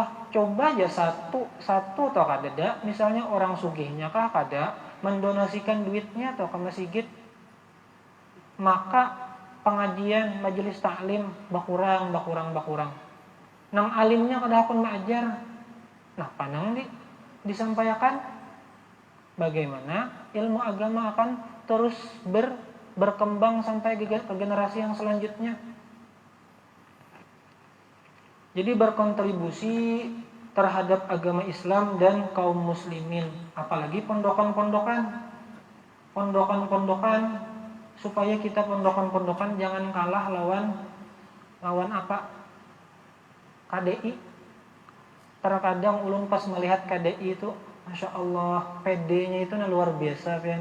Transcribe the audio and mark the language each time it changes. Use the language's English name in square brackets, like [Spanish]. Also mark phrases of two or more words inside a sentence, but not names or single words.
[Indonesian] Coba aja satu atau kada, misalnya orang sugihnya kada mendonasikan duitnya atau ke masjid, maka pengajian majelis taklim bakurang. [Banjar] Nang alimnya kada hakun mengajar. [Indonesian] Nah panang disampaikan bagaimana ilmu agama akan terus berkembang sampai ke generasi yang selanjutnya. Jadi berkontribusi terhadap agama Islam dan kaum muslimin, apalagi pondokan-pondokan, supaya kita pondokan-pondokan jangan kalah lawan apa? KDI. Terkadang ulun pas melihat KDI itu, [Arabic] ما شاء الله, [Indonesian] PD-nya itu luar biasa, kan?